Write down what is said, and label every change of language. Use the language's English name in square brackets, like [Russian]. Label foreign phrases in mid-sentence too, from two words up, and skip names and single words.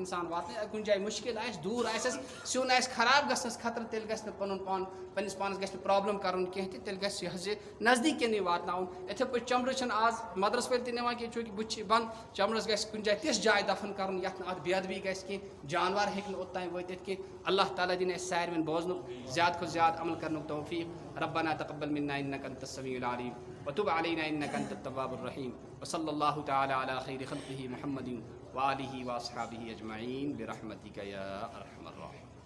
[Kashmiri] اِنسان واتنٲیِتھ اگر کُنہِ جایہِ مُشکل آسہِ دوٗر آسٮ۪س سیُن آسہِ خراب گژھنَس خطرٕ تیٚلہِ گژھِ نہٕ پَنُن پان پنٛنِس پانَس گژھِ نہٕ پرٛابلِم کَرُن کینٛہہ تہِ تیٚلہِ گژھِ یہِ حظ یہِ نزدیٖکٮ۪نٕے واتناوُن یِتھَے پٲٹھۍ چمڑٕ چھِنہٕ آز مَدرَس وٲلۍ تہِ نِوان کینٛہہ چوٗنٛکہِ بُتھِ چھِ بنٛد چمڑَس گژھِ کُنہِ جایہِ تِژھ جاے دَفن کَرُن یَتھ نہٕ اَتھ بے ادبی گژھِ کینٛہہ جانوَر ہیٚکہِ نہٕ اوٚتانۍ وٲتِتھ کینٛہہ اللہ تعالیٰ دِنۍ اَسہِ ساروِین بوزنُک زیادٕ کھۄتہٕ زیادٕ عمل کَرنُک توفیٖق [Arabic] ربنا تقبل منا انك انت السميع العليم وتب علينا انك انت التواب الرحيم وصلى الله تعالى على خير خلقه محمد وآله واصحابه اجمعين برحمتك يا ارحم الراحمين.